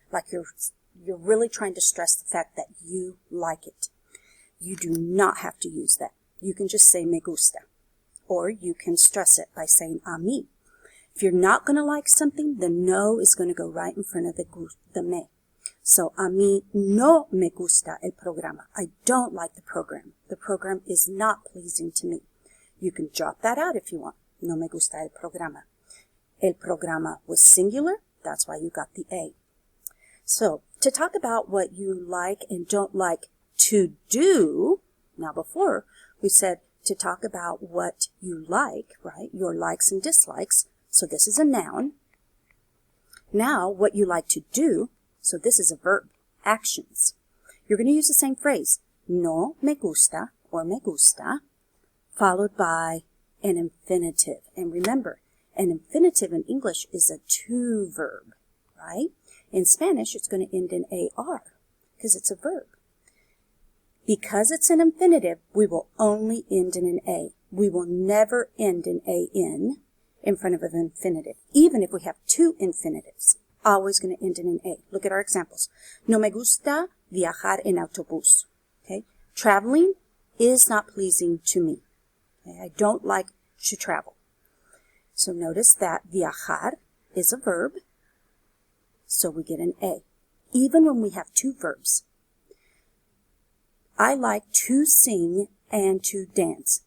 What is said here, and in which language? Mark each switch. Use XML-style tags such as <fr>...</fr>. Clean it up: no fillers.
<en>Like you're really trying to stress the fact that you like it. You do not have to use that. You can just say me gusta. Or you can stress it by saying a mí. If you're not going to like something, the no is going to go right in front of the me.</en> <es>So, a mí no me gusta el programa.</es> <en>I don't like the program. The program is not pleasing to me. You can drop that out if you want.</en> <es>No me gusta el programa.</es> <en>El programa was singular. That's why you got the A. So, to talk about what you like and don't like to do, now before we said to talk about what you like, right? Your likes and dislikes. So this is a noun. Now, what you like to do, so this is a verb, actions. You're going to use the same phrase, no me gusta or me gusta, followed by an infinitive. And remember, an infinitive in English is a to verb, right? In Spanish, it's going to end in AR because it's a verb. Because it's an infinitive, we will only end in an A. We will never end in AN in front of an infinitive, even if we have two infinitives. Always going to end in an A. Look at our examples.</en> <es>No me gusta viajar en autobús.</es> <en>Okay? Traveling is not pleasing to me. Okay? I don't like to travel. So notice that viajar is a verb, so we get an A. Even when we have two verbs. I like to sing and to dance.</en>